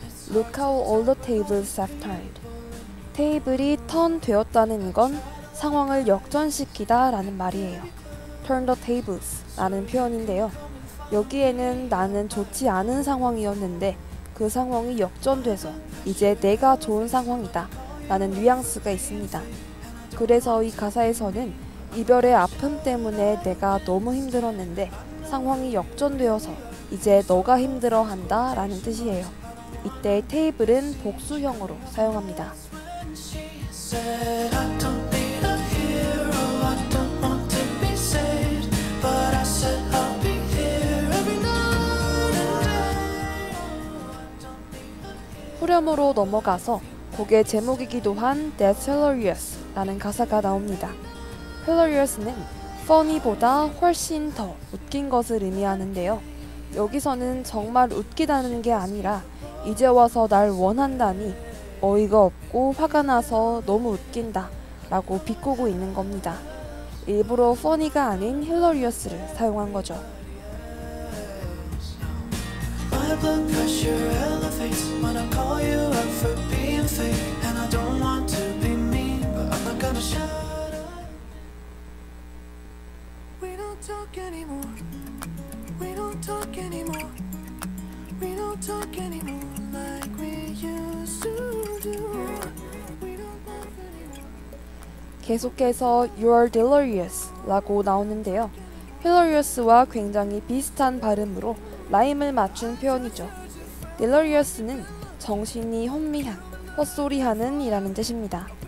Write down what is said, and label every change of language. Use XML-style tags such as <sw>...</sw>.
<en>Look how all the tables have turned.</en> <ko>테이블이 턴 되었다는 건 상황을 역전시키다 라는 말이에요. turn the tables 라는 표현인데요. 여기에는 나는 좋지 않은 상황이었는데 그 상황이 역전돼서 이제 내가 좋은 상황이다 라는 뉘앙스가 있습니다. 그래서 이 가사에서는 이별의 아픔 때문에 내가 너무 힘들었는데 상황이 역전되어서 이제 너가 힘들어한다 라는 뜻이에요. 이때 테이블은 복수형으로 사용합니다.</ko> <en>Said I don't need a hero, I don't want to be saved, but I said I'll be here every night and day.</en> <ko>후렴으로 넘어가서 곡의 제목이기도 한 That's Hilarious 라는 가사가 나옵니다. Hilarious는 funny보다 훨씬 더 웃긴 것을 의미하는데요. 여기서는 정말 웃기다는 게 아니라 이제 와서 날 원한다니 어이가 없고 화가 나서 너무 웃긴다 라고 비꼬고 있는 겁니다. 일부러 funny가 아닌 hilarious를 사용한 거죠.</ko> <en>My blood pressure elevates when I call you out for being fake, and I don't want to be mean, but I'm not gonna shut up. We don't talk anymore. We don't talk anymore. We don't talk anymore like we used to do. We don't laugh anymore.</en> <ko>계속해서</ko> <en>You're delirious</en> <ko>라고 나오는데요. hilarious와 굉장히 비슷한 발음으로 라임을 맞춘 표현이죠. delirious는 정신이 혼미한, 헛소리하는 이라는 뜻입니다.</ko>